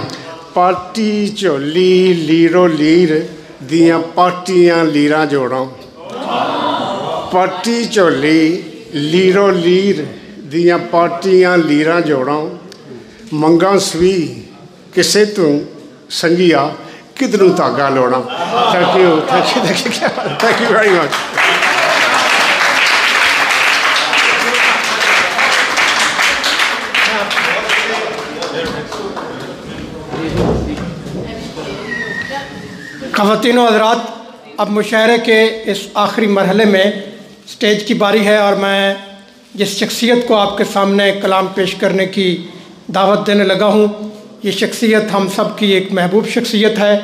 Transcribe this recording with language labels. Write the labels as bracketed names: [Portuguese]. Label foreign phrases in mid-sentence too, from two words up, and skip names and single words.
[Punjabi] ਪਾਰਟੀ ਝੋਲੀ ਲੀਰੋ ਲੀਰ ਦੀਆਂ ਪਾਟੀਆਂ ਲੀਰਾਂ ਜੋੜਾਂ, ਪਾਰਟੀ ਝੋਲੀ ਲੀਰੋ ਲੀਰ ਦੀਆਂ ਪਾਟੀਆਂ ਲੀਰਾਂ ਜੋੜਾਂ। ਮੰਗਾ ਸਵੀ ਕਿਸੇ ਤੂ ਸੰਗਿਆ ਕਿਧਰੋਂ ਧਾਗਾ ਲੋੜਾ। [English] thank you very much. [Urdu] خواتین و حضرات، اب مشاعرے کے اس آخری مرحلے میں اسٹیج کی باری ہے اور میں جس شخصیت کو آپ کے سامنے کلام پیش کرنے کی دعوت دینے لگا ہوں، یہ شخصیت ہم سب کی ایک محبوب شخصیت ہے.